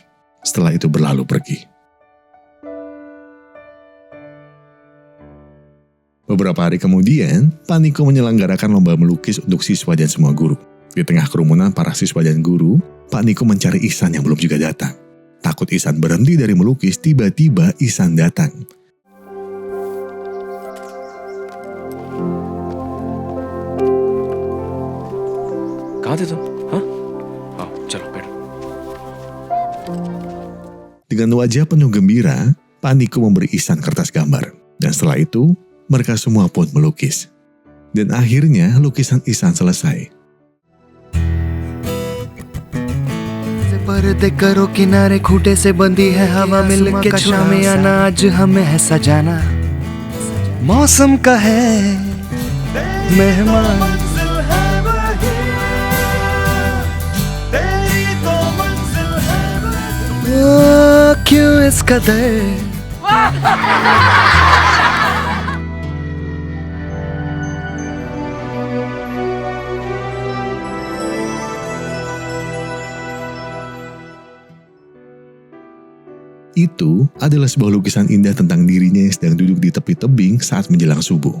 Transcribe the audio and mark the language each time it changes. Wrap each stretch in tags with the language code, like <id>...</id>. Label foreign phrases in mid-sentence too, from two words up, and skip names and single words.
<id>Setelah itu berlalu pergi. Beberapa hari kemudian, Pak Niko menyelenggarakan lomba melukis untuk siswa dan semua guru. Di tengah kerumunan para siswa dan guru, Pak Niko mencari Ihsan yang belum juga datang. Takut Ihsan berhenti dari melukis, tiba-tiba Ihsan datang.</id> <hi>कहाँ थे तुम? हाँ? आओ, चलो बैठो.</hi> <id>Dengan wajah penuh gembira, Pak Niko memberi Ihsan kertas gambar. Dan setelah itu, mereka semua pun melukis. Dan akhirnya lukisan Ihsan selesai.</id> <hi>पर्दे करो किनारे खूटे से बंदी है हवा मिल के शामे आना आज हमें है सजाना मौसम का है मेहमान क्यों इस कदर</hi> <id>Itu adalah sebuah lukisan indah tentang dirinya yang sedang duduk di tepi tebing saat menjelang subuh.</id>